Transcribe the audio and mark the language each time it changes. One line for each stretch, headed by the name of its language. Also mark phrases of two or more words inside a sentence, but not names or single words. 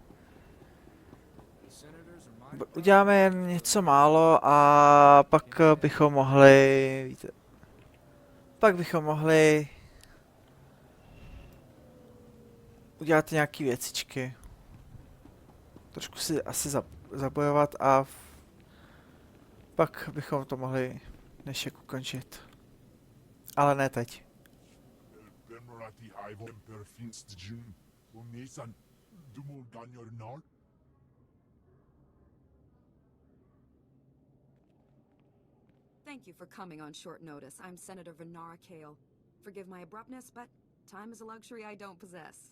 Czech: Uděláme jen něco málo a pak bychom mohli, víte, pak bychom mohli udělat nějaký věcičky. Trošku si asi zabojovat a pak bychom to mohli dnešek ukončit. Ale ne teď.
English: Thank you for coming on short notice. I'm Senator Venara Kale. Forgive my abruptness, but time is a luxury I don't possess.